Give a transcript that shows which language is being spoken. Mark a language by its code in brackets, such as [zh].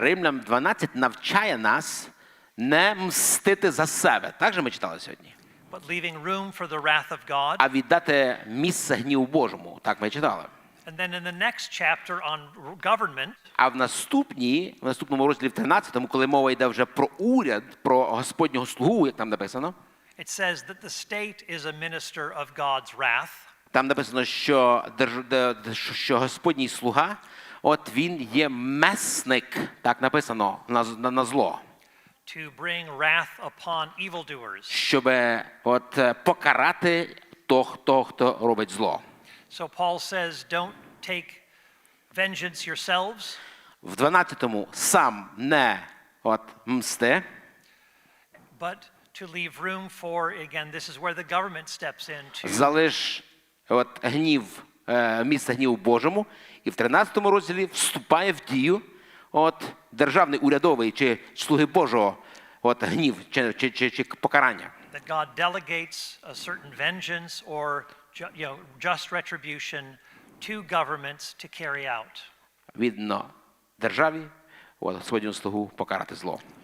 [uk] Римлянам 12 навчає нас не мстити за себе. Так же ми читали сьогодні. [en] But leaving room for the wrath of God. [uk] А віддати місце гніву Божому. Так ми читали. [en] And then in the next chapter on government. [uk] А в наступному розділі в 13, коли мова йде вже про уряд, про Господнього слугу, як там написано. [en] It says that the state is a minister of God's wrath. [uk] Там написано, що Господній слуга, він є месник, так написано, на зло. [en] To bring wrath upon evildoers. [uk] Щоб покарати того, хто робить зло. [en] So Paul says, don't take vengeance yourselves. [uk] В 12-му сам не мсти. [en] But to leave room for, again, this is where the government steps in to. [uk] Залиш гнів, місце гніву Божому, і в 13-му розділі вступає в дію державний урядовий чи слуги Божого гнів чи покарання. [en] That God delegates a certain vengeance or just retribution to governments to carry out. [uk] Відно державі, Господнього слугу покарати зло.